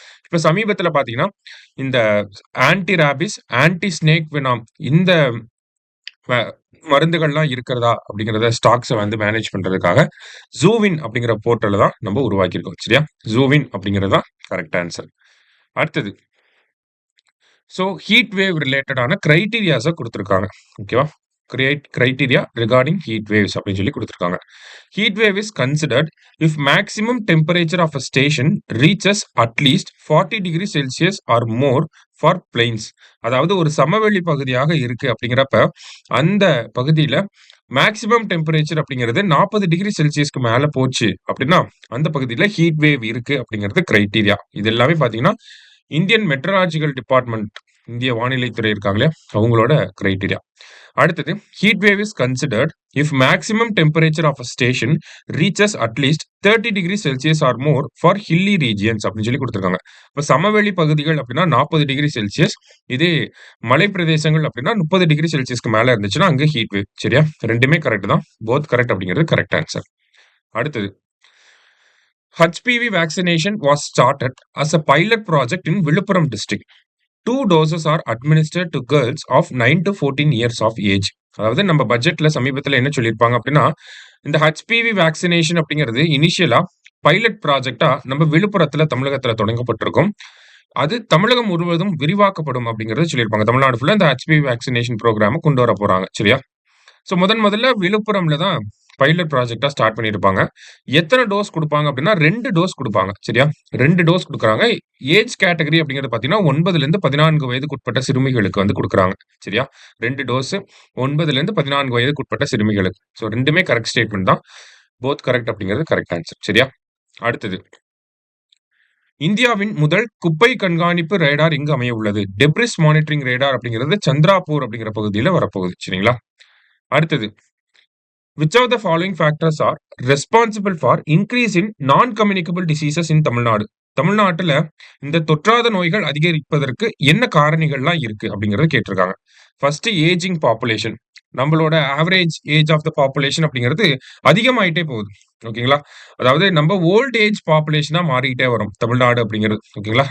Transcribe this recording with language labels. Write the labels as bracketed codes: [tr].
[ta] இப்ப சமீபத்தில பார்த்தீங்கன்னா, இந்த anti rabies, anti snake Venom இந்த ம மருந்துகள்லாம் இருக்கிறதா அப்படிங்கிறத ஸ்டாக்ஸ வந்து மேனேஜ் பண்றதுக்காக, ஜூவின் அப்படிங்கிற போர்ட்டல தான் நம்ம உருவாக்கியிருக்கோம். சரியா? ஜூவின் அப்படிங்கிறது தான் கரெக்ட் ஆன்ஸர். அடுத்தது. ஸோ ஹீட் வேவ் ரிலேட்டடான கிரைட்டீரியாஸ குடுத்திருக்காங்க. ஓகேவா? கிரைட்டீரியா ரிகார்டிங் ஹீட் வேவ்ஸ் அப்படின்னு சொல்லி குடுத்திருக்காங்க. [en] Heat wave is considered if maximum temperature of a station reaches at least 40 degrees Celsius or more for plains. [ta] அதாவது ஒரு சமவெளி பகுதியாக இருக்கு அப்படிங்கிறப்ப, அந்த பகுதியில மேக்ஸிமம் டெம்பரேச்சர் அப்படிங்கிறது 40 டிகிரி செல்சியஸ்க்கு மேல போச்சு அப்படின்னா, அந்த பகுதியில ஹீட் வேவ் இருக்கு அப்படிங்கிறது கிரைட்டீரியா. இது எல்லாமே பார்த்தீங்கன்னா, இந்தியன் மெட்ரலாஜிக்கல் டிபார்ட்மெண்ட் இந்திய வானிலை துறை இருக்காங்க இல்லையா? அவங்களோட கிரைட்டீரியா. அடுத்தது [en] heat wave is considered if maximum temperature of a station reaches at least 30 degree Celsius or more for hilly regions [ta] அப்படின்னு சொல்லி கொடுத்துருக்காங்க. இப்போ சமவெளி பகுதிகள் அப்படின்னா 40 டிகிரி செல்சியஸ், இதே மலை பிரதேசங்கள் அப்படின்னா 30 டிகிரி செல்சியஸ்க்கு மேல இருந்துச்சுன்னா அங்க ஹீட் வேவ். சரியா? ரெண்டுமே கரெக்ட் தான். போத் கரெக்ட் அப்படிங்கிறது கரெக்ட் ஆன்சர். அடுத்தது [en] HPV vaccination was started as a pilot project in Viluppuram district. 2 doses are administered to girls of 9 to 14 years of age. [ta] அதாவது நம்ம பட்ஜெட்ல சமீபத்தில என்ன சொல்லியிருப்பாங்க அப்படின்னா, இந்த HPV வேக்சினேஷன் அப்படிங்கிறது இனிஷியலா பைலட் ப்ராஜெக்ட்டா நம்ம விழுப்புரத்தில, தமிழகத்தில தொடங்கப்பட்டிருக்கும். அது தமிழகம் முழுவதும் விரிவாக்கப்படும் அப்படிங்கிறத சொல்லியிருப்பாங்க. தமிழ்நாடு ஃபுல்லா இந்த HPV வேக்சினேஷன் புரோகிராம கொண்டு வரப்போறாங்க. சரியா? ஸோ முதல்ல விழுப்புரம்ல தான் பைலட் ப்ராஜெக்ட்டா ஸ்டார்ட் பண்ணியிருப்பாங்க. எத்தன டோஸ் குடுப்பாங்க அப்டின்னா, 2 டோஸ் குடுப்பாங்க. சரியா? 2 டோஸ் குடுக்குறாங்க. ஏஜ் கேட்டகரி அப்டிங்கிறது பார்த்தீங்கன்னா, 9லிருந்து 14 வயதுக்குட்பட்ட சிறுமிகளுக்கு வந்து குடுக்குறாங்க. சரியா? 2 டோஸ் 9லிருந்து 14 வயதுக்குட்பட்ட சிறுமிகளுக்கு. ஸோ 2மே கரெக்ட் ஸ்டேட்மெண்ட் தான். போத் கரெக்ட் அப்டிங்கிறது கரெக்ட் ஆன்சர். சரியா? அடுத்தது. இந்தியாவின் முதல் குப்பை கண்காணிப்பு ரேடார் எங்கு அமைய உள்ளது? டெப்ரிஸ் மானிட்டரிங் ரேடார் அப்டிங்கிறது சந்திராப்பூர் அப்டிங்கிற பகுதியில வரப்போகுது. சரிங்களா? அடுத்தது. [en] Which of the following factors are responsible for increase in non-communicable diseases in Tamil Nadu? [ta] தமிழ்நாட்டுல இந்த தொற்றாத நோய்கள் அதிகரிப்பதற்கு என்ன காரணிகள்லாம் இருக்கு அப்படிங்கறத கேட்டிருக்காங்க. First ageing population. நம்மளோட average age of the population அப்படிங்கிறது அதிகமாயிட்டே போகுது. ஓகேங்களா? அதாவது நம்ம ஓல்ட் ஏஜ் பாப்புலேஷனா மாறிக்கிட்டே வரும் தமிழ்நாடு அப்படிங்கிறது. ஓகேங்களா?